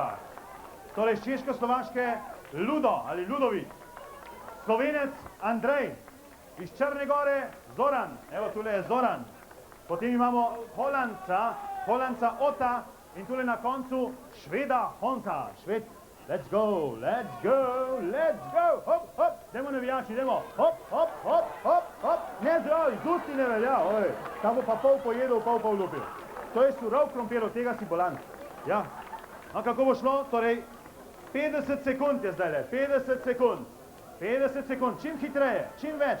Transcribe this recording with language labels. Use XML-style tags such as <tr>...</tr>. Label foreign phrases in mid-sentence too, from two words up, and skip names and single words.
<sl>Torej, z Češko-Slovaške Ludo ali Ludovic. Slovenec Andrej, iz Črne Gore Zoran, evo tule je Zoran. Potem imamo Holandca Ota in tule na koncu Šveda Honza. Šved,</sl> <en>let's go, hop,</en> <sl>dajmo navijači, dajmo, hop, ne zdrav, iz usti ne velja, oj, ta bo pa pol pojedel, pol lupil. To je surov krompir, od tega si bolan. Ja, no kako bo šlo, torej 50 sekund je zdajle, 50 sekund, čim hitreje, čim več.</sl>